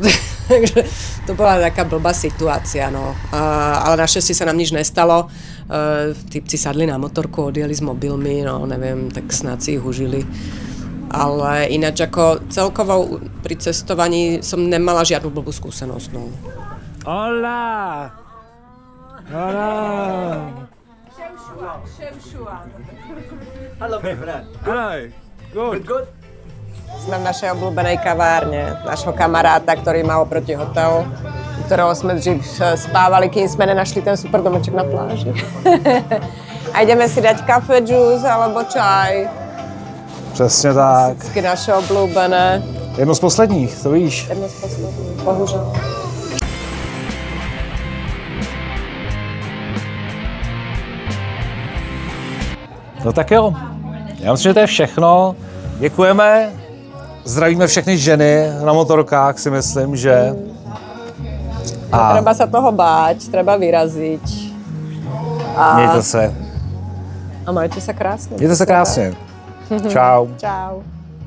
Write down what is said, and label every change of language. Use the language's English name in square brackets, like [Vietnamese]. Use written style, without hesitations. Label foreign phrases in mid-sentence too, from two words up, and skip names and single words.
[Slovak] Takže to bola taká blbá situácia, no. Ale našťastie sa nám nič nestalo. Typci sadli na motorku, odjeli s mobilmi, no neviem, tak snáď si ich užili. Ale ináč ako celkovo pri cestovaní som nemala žiadnu blbú skúsenosť. No. [Spanish] Hola! Hola! [English] Hello, my friend. Hi! Good. [Slovak] Sme v našej obľúbenej kavárne, našho kamaráta, ktorý má oproti hotelu, u ktorého sme spávali, kým sme nenašli ten super domeček na pláži. A ideme si dať kafe, džús alebo čaj. [Czech] Přesně tak. Vždycky naše oblúbené. Jedno z posledních, to víš. Jedno z posledních, bohužel. No tak jo, já myslím, že to je všechno. Děkujeme, zdravíme všechny ženy na motorkách, si myslím, že... [Slovak] A treba sa toho báť, treba vyraziť. [Czech] Mějte se. [Slovak] A majte sa krásne. [Czech] Mějte se krásně. Čau. Čau.